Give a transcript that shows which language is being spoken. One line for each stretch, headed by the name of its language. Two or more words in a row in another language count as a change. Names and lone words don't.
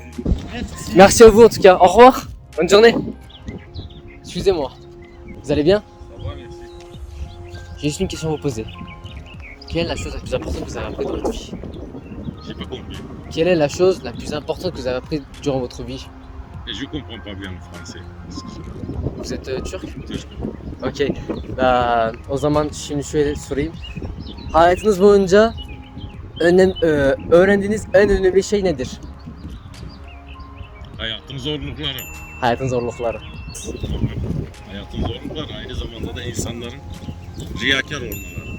French: Merci à vous en tout cas, au revoir, bonne journée. Excusez-moi, vous allez bien? Ça va, merci. J'ai juste une question à vous poser. Quelle est la chose la plus importante que vous avez appris dans votre vie? J'ai pas compris. Quelle est la chose la plus importante que vous avez appris durant votre vie? Et je comprends pas bien le français. Vous êtes turc? Turc. Ok.
Turkish: O zaman şimdi şöyle sorayım. Hayatınız boyunca öğrendiğiniz en önemli şey nedir? Hayatın zorlukları. Hayatın zorlukları. Hayatın zorlukları aynı zamanda da insanların riyakar olmaları.